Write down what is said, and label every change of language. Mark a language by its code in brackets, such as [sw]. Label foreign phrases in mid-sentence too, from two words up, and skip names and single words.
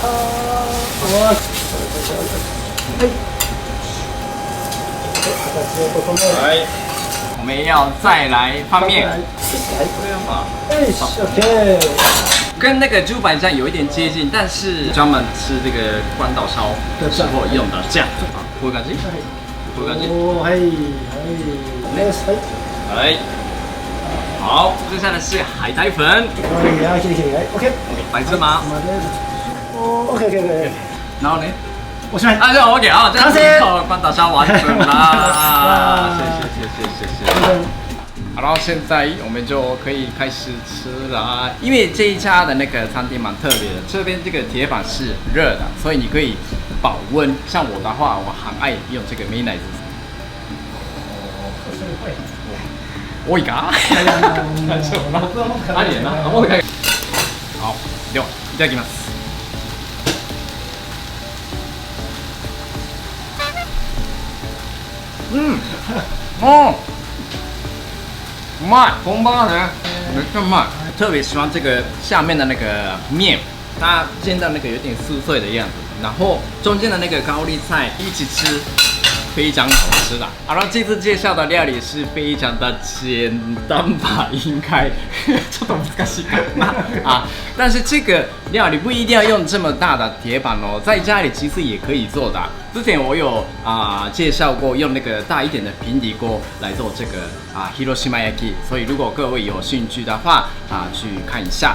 [zh] 来，我们要再来翻面。跟那个猪排酱有一点接近，但是专门吃这个关岛烧时候用的酱。啊， [ja] こういう感じ？こういう感じ？はい。 [zh] 好，接下来是海苔粉。白芝麻。然后呢？ [ja] おしまい。 [zh] 啊，就 OK 啊，这样子关岛烧完成啦。谢。然后现在我们就可以开始吃了，因为这一家的那个餐厅蛮特别的，这边这个铁板是热的，所以你可以保温。像我的话，我很爱用这个美乃滋。 [ja] 多いか？大丈夫な？ありやな。もう一回。好，ではいただきます。うまい， [zh] 红包呢，没这么慢，特别喜欢这个下面的那个面，它煎到那个有点酥脆的样子，然后中间的那个高丽菜一起吃，非常好吃啦。好了，这次介绍的料理是非常的简单吧，应该 [ja] ちょっと難しいかな [zh] 啊。但是这个料理不一定要用这么大的铁板哦，在家里其实也可以做的。之前我有介绍过用那个大一点的平底锅来做这个Hiroshima Yaki， 所以如果各位有兴趣的话去看一下。